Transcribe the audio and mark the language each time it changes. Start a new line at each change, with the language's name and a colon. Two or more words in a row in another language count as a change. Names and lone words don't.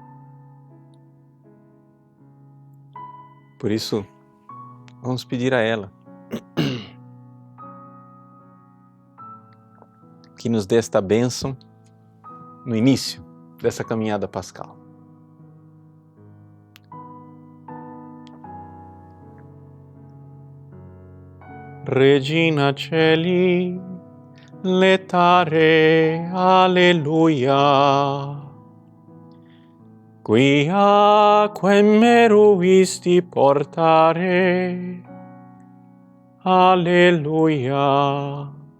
Portuguese: Por isso, vamos pedir a ela que nos dê esta bênção no início dessa caminhada pascal.
Latin: Regina Caeli, letare, alleluia. Quia quem meruisti portare, alleluia.